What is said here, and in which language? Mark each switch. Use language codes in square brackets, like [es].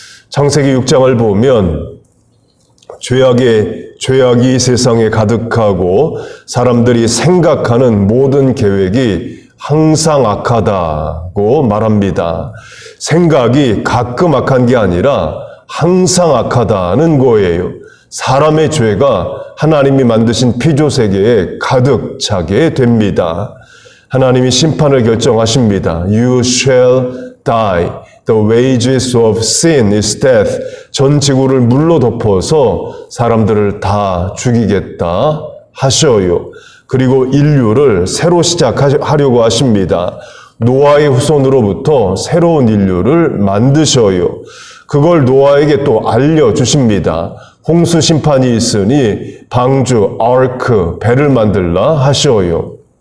[ko] 창세기 6장을 보면 죄악이 세상에 가득하고 사람들이 생각하는 모든 계획이 항상 악하다고 말합니다. 생각이 가끔 악한 게 아니라 항상 악하다는 거예요. 사람의 죄가 하나님이 만드신 피조세계에 가득 차게 됩니다. 하나님이 심판을 결정하십니다. [en] You shall die. The wages of sin is death. [ko] 전 지구를 물로 덮어서 사람들을 다 죽이겠다 하셔요. 그리고 인류를 새로 시작하려고 하십니다. 노아의 후손으로부터 새로운 인류를 만드셔요. 그걸 노아에게 또 알려주십니다. 홍수 심판이 있으니 방주, 아크, 배를 만들라 하셔요.